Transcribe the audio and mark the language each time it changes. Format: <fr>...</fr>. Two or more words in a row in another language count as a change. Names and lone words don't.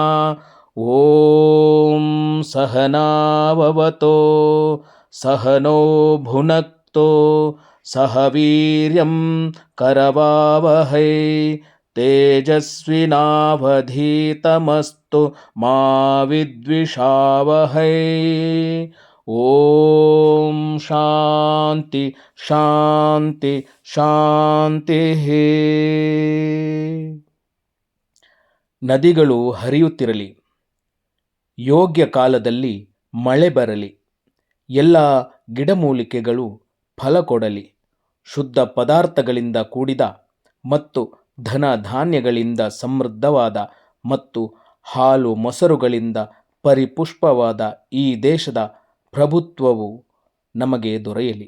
<sa>ಓಂ ಸಹನಾವವತೋ ಸಹನೋ ಭುನಕ್ತೋ ಸಹ ವೀರ್ಯಂ ಕರವಾವಹೈ ತೇಜಸ್ವಿನಾವಧೀತಮಸ್ತು ಮಾ ವಿದ್ವಿಷಾವಹೈ. ಓಂ ಶಾಂತಿ ಶಾಂತಿ ಶಾಂತಿ.</sa> <kn>ನದಿಗಳು ಹರಿಯುತ್ತಿರಲಿ, ಯೋಗ್ಯ ಕಾಲದಲ್ಲಿ ಮಳೆ ಬರಲಿ, ಎಲ್ಲ ಗಿಡಮೂಲಿಕೆಗಳು ಫಲ ಕೊಡಲಿ, ಶುದ್ಧ ಪದಾರ್ಥಗಳಿಂದ ಕೂಡಿದ ಮತ್ತು ಧನ ಧಾನ್ಯಗಳಿಂದ ಸಮೃದ್ಧವಾದ ಮತ್ತು ಹಾಲು ಮೊಸರುಗಳಿಂದ ಪರಿಪುಷ್ಪವಾದ ಈ ದೇಶದ ಪ್ರಭುತ್ವವು ನಮಗೆ ದೊರೆಯಲಿ.</kn>